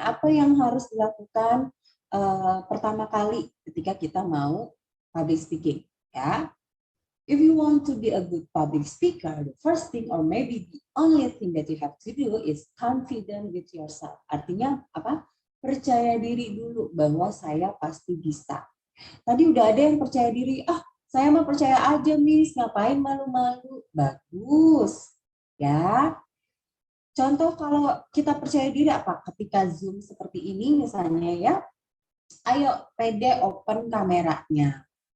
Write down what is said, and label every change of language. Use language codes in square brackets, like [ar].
[id] Apa yang harus dilakukan pertama kali ketika kita mau public speaking? [en] Ya, if you want to be a good public speaker, the first thing or maybe the only thing that you have to do is confident with yourself. [id] Artinya apa? Percaya diri dulu bahwa saya pasti bisa. Tadi udah ada yang percaya diri, saya mah percaya aja Miss, ngapain malu-malu. Bagus, ya. Contoh kalau kita percaya diri apa? Ketika Zoom seperti ini misalnya ya, ayo pede open kameranya.